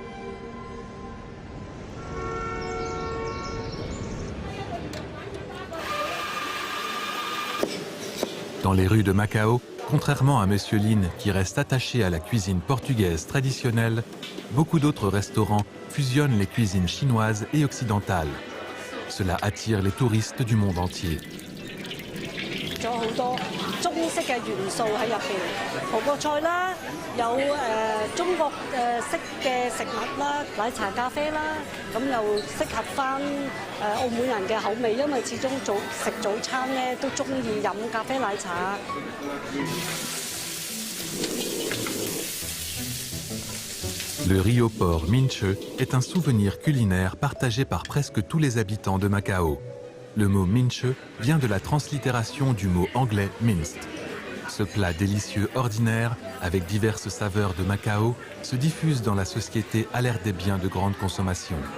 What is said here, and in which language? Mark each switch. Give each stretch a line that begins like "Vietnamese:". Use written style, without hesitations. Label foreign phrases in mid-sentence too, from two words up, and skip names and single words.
French: Dans les rues de Macao, contrairement à M. Lin qui reste attaché à la cuisine portugaise traditionnelle, beaucoup d'autres restaurants fusionnent les cuisines chinoises et occidentales. Cela attire les touristes du monde entier.
Cantonese: 咗好多中式嘅元素喺入邊，韓國菜啦，有中國式嘅食物啦，奶茶咖啡啦，咁又適合翻澳門人嘅口味，因為始終食早餐咧都中意飲咖啡奶茶。
French: Le riz au porc minche est un souvenir culinaire partagé par presque tous les habitants de Macao. Le mot minche vient de la translittération du mot anglais minced. Ce plat délicieux ordinaire, avec diverses saveurs de Macao, se diffuse dans la société à l'ère des biens de grande consommation.